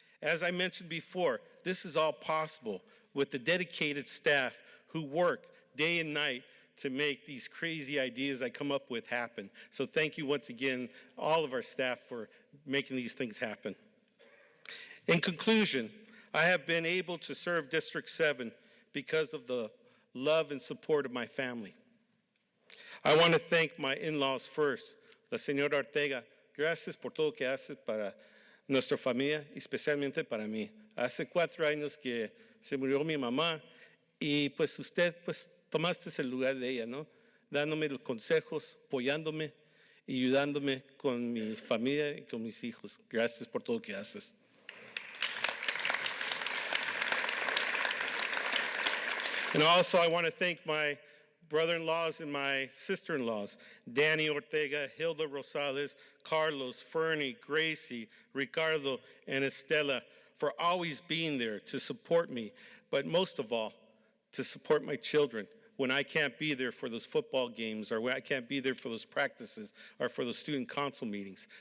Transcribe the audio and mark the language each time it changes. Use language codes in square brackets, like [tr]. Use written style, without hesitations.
[en] As I mentioned before, this is all possible with the dedicated staff who work day and night to make these crazy ideas I come up with happen. So thank you once again, all of our staff, for making these things happen. In conclusion, I have been able to serve District 7 because of the love and support of my family. I want to thank my in-laws first, la señora Ortega. [es] Gracias por todo que hace para nuestra familia, especialmente para mí. Hace 4 años que se murió mi mamá y pues usted pues tomaste el lugar de ella, ¿no? Dándome los consejos, apoyándome y ayudándome con mi familia y con mis hijos. Gracias por todo que haces. [en] And also I want to thank my brother-in-laws and my sister-in-laws, Danny Ortega, Hilda Rosales, Carlos, Fernie, Gracie, Ricardo, and Estela, for always being there to support me, but most of all, to support my children when I can't be there for those football games, or when I can't be there for those practices, or for those student council meetings.